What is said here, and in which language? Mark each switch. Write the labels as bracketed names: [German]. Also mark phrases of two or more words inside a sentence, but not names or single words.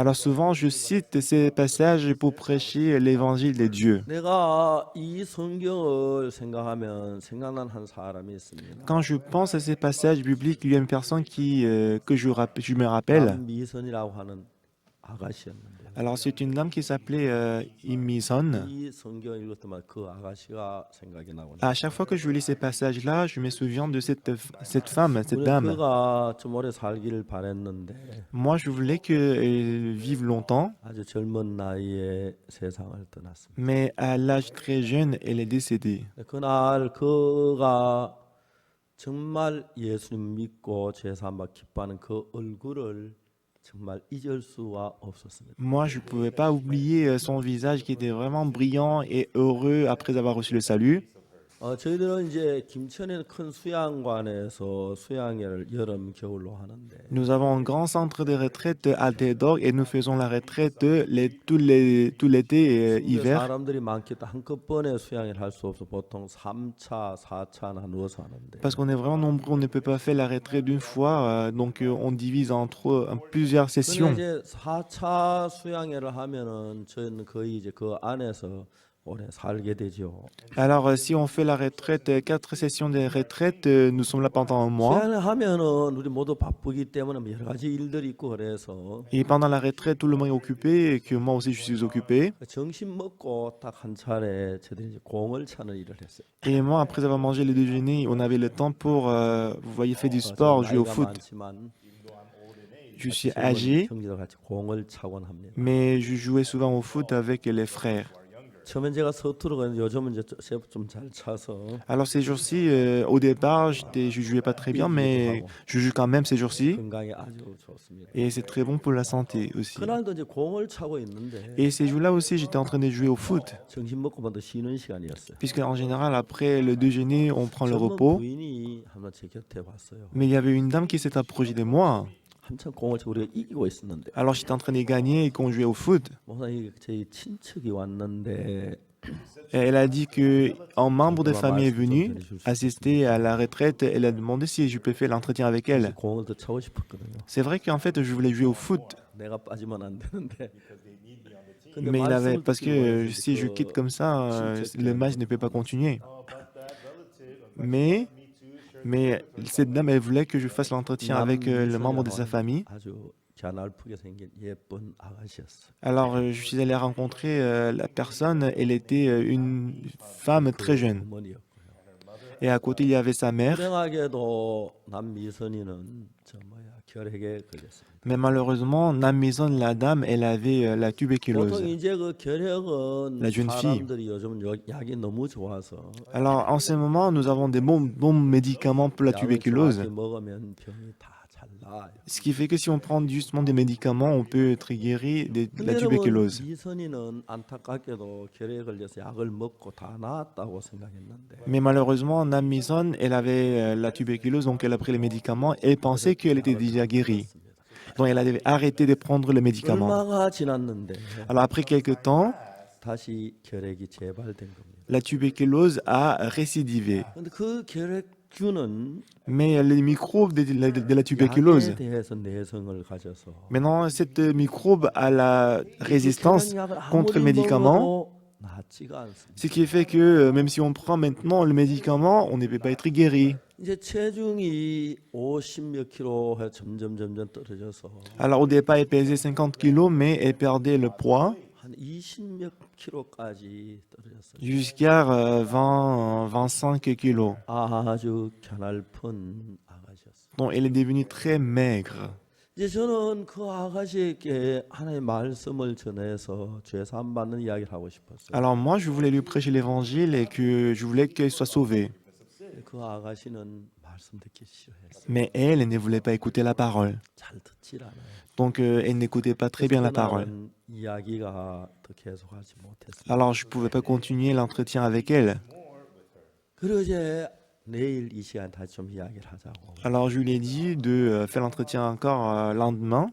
[French] Alors souvent, je cite ces passages pour prêcher l'évangile de Dieu. [Korean] 내가 이 성경을 생각하면 생각난 한 사람이 있습니다. [French] Quand je pense à ces passages bibliques, il y a une personne que je me rappelle. [Korean] 남미선이라고 하는 아가씨였는데 [French] Alors c'est une dame qui s'appelait Im Mi-son. [Korean] 이 성경을 읽을 때마다 그 아가씨가 생각이 나거든요. [French] À chaque fois que je lis ces passages-là, je me souviens de cette femme, cette dame. [Korean] 그가 좀 오래 살기를 바랬는데 [French] Moi, je voulais qu'elle vive longtemps, [Korean] 아주 젊은 나이에 세상을 떠났습니다. [French] mais à l'âge très jeune, elle est décédée. [Korean] 그날 그가 정말 예수님 믿고 제사함 기뻐하는 그 얼굴을 정말 잊을 수가 없었습니다. [French] Moi, je ne pouvais pas oublier son visage qui était vraiment brillant et heureux après avoir reçu le salut. [Korean] 저희들은 이제 김천에 큰 수양관에서 수양회를 여름 겨울로 하는데 [French] Nous avons un grand centre de retraite à Théodore et nous faisons la retraite tout l'été et hiver. [Korean] 사람들이 많기 때문에 한꺼번에 수양회를 할 수 없어 보통 3차, 4차 나누어서 하는데 [French] Parce qu'on est vraiment nombreux, on ne peut pas faire la retraite d'une fois, donc on divise en plusieurs [Korean] 근데 [French] sessions. [Korean] 이제 4차 수양회를 하면은 저희는 거의 이제 그 안에서 오래 살게 되죠. [French] Alors, si on fait la retraite, 4 sessions de retraite, nous sommes là pendant un mois. [Korean] 수양회 하면은 우리 모두 바쁘기 때문에 여러 가지 일들이 있고 그래서 [French] Et pendant la retraite, tout le monde est occupé et que moi aussi je suis occupé. [Korean] 점심 먹고 딱 한 차례 저들이 이제 공을 차는 일을 했어요. [French] Et moi, après avoir mangé le déjeuner, on avait le temps pour, vous voyez, faire du sport, jouer au [Korean] 나이가 [French] foot. [Korean] 많지만 [French] Je suis [Korean] 젊은 [French] âgé, [Korean] 형제들 같이 공을 차곤 합니다. [French] mais je jouais souvent au foot avec les frères. [Korean] 처음엔 제가 서투르거든요. 요즘은 이제 좀 잘 차서 [French] Alors ces jours-ci, au départ, je jouais pas très bien, mais je joue quand même ces jours-ci. [Korean] 건강에 아주 좋습니다. [French] Et c'est très bon pour la santé aussi. [Korean] 그날도 이제 공을 차고 있는데 [French] Et ces jours-là aussi, j'étais en train de jouer au foot. [Korean] 점심 먹고 먼저 쉬는 시간이었어요. [French] Puisque en général, après le déjeuner, on prend le [Korean] 젊은 [French] repos. [Korean] 부인이 한번 제 곁에 왔어요. [French] Mais il y avait une dame qui s'est approchée de moi. [Korean] 한참 공을 차고 우리가 이기고 있었는데 [French] Alors j'étais en train de gagner et qu'on jouait au foot. [Korean] 목사님 저희 친척이 왔는데 [French] Et elle a dit qu'un membre de famille est venu assister à la retraite. Elle a demandé si je peux faire l'entretien avec elle. [Korean] 공을 더 차고 싶었거든요. [French] C'est vrai qu'en fait, je voulais jouer au foot. [Korean] 내가 빠지면 안 되는데. [French] Mais parce que si je quitte comme ça, le match ne peut pas continuer. Mais cette dame, elle voulait que je fasse l'entretien avec le membre de sa famille. [Korean] 아주 갸날프게 생긴 예쁜 아가씨였어. [French] Alors, je suis allé rencontrer la personne. Elle était une femme très jeune. [Korean] 어머니였고요. [French] Et à côté, il y avait sa mère. [Korean] 불행하게도 남미선이는 결핵에 걸렸습니다. [French] Mais malheureusement, Namison, la dame, elle avait la tuberculose. [Korean] 보통 이제 그 결핵은 [French] La jeune fille. [Korean] 사람들이 요즘 약이 너무 좋아서 [French] Alors, en ce moment, nous avons des bons médicaments pour la [Korean] 약을 [French] tuberculose. [Korean] 정확히 먹으면 병이 다 잘 나아요. [French] Ce qui fait que si on prend justement des médicaments, on peut être guéri de la [Korean] 근데 여러분 [French] tuberculose. [Korean] 미선이는 안타깝게도 결핵에 걸려서 약을 먹고 다 나았다고 생각했는데 [French] Mais malheureusement, Namison, elle avait la tuberculose, donc elle a pris les médicaments et pensait qu'elle était déjà guérie. Donc elle avait arrêté de prendre les médicaments. [Korean] 얼마가 지났는데 [French] Alors après quelques temps, [Korean] 다시 결핵이 재발된 겁니다. [French] la tuberculose a récidivé. [Korean] 근데 그 결핵균은 [French] Mais les microbes de la tuberculose, [Korean] 약에 대해서 내성을 가져서 [French] maintenant, cette microbe a la résistance contre les médicaments. [Korean] 낫지가 않습니다. [French] Ce qui fait que même si on prend maintenant le médicament, on ne peut pas être guéri. [Korean] 이제 체중이 50몇 킬로 점점 떨어져서 [French] Alors au départ, elle pesait 50 kilos, mais elle perdait le poids [Korean] 한 20몇 킬로까지 떨어졌어요. [French] jusqu'à 25 kilos. [Korean] 아주 갸냘픈 아가씨였어요. [French] Donc elle est devenue très maigre. [Korean] 이제 저는 그 아가씨에게 하나님의 말씀을 전해서 죄 사함 받는 이야기를 하고 싶었어요. [French] Alors moi, je voulais lui prêcher l'évangile et que je voulais qu'elle soit sauvée. [Korean] 그 아가씨는 말씀 듣기 싫어했어요. [French] Mais elle ne voulait pas écouter la parole. [Korean] 잘 듣질 않아요. [French] Donc elle n'écoutait pas très bien la parole. [Korean] 그날은 이야기가 더 계속하지 못했어요. [French] Alors je ne pouvais pas continuer l'entretien avec elle. [Korean] 그리고 이제 내일 이 시간 다시 좀 이야기를 하자고. [French] Alors je lui ai dit de faire l'entretien encore lendemain.